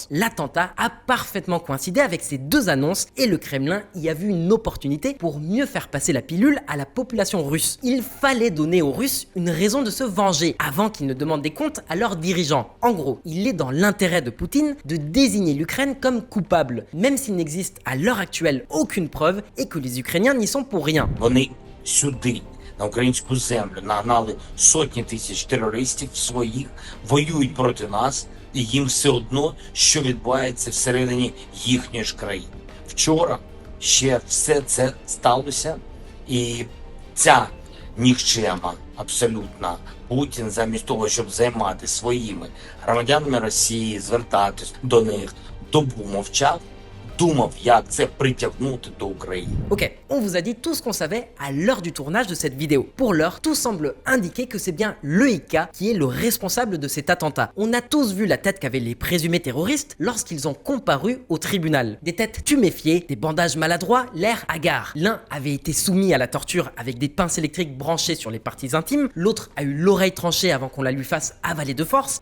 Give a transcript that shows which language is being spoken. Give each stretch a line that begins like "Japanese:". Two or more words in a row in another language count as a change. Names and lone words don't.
French: L'attentat a parfaitement coïncidé avec ces deux annonces et le Kremlin y a vu une opportunité pour mieux faire passer la pilule à la population russe. Il fallait donner aux Russes une raison de se venger avant qu'ils ne demandent des comptes à leurs dirigeants. En gros, il est dans l'intérêt de Poutine de désigner l'Ukraine comme coupable, même s'il n'existe à l'heure actuelle aucune preuve et que les Ukrainiens n'y sont pour rien.
Ukrainian: Вони сюди, на українську землю, нагнали сотні тисяч терористів своїх, воюють проти нас, і їм все одно, що відбувається всередині їхньої ж країни. Вчора ще все це сталося, і ця нікчема абсолютно Путін замість того, щоб займатися своїми громадянами Росії, звертатись до них, добу мовчав, думав, як це притягнути до України.
French: Ok, on vous a dit tout ce qu'on savait à l'heure du tournage de cette vidéo. Pour l'heure, tout semble indiquer que c'est bien l'EIK qui est le responsable de cet attentat. On a tous vu la tête qu'avaient les présumés terroristes lorsqu'ils ont comparu au tribunal. Des têtes tuméfiées, des bandages maladroits, l'air hagard. L'un avait été soumis à la torture avec des pinces électriques branchées sur les parties intimes, l'autre a eu l'oreille tranchée avant qu'on la lui fasse avaler de force.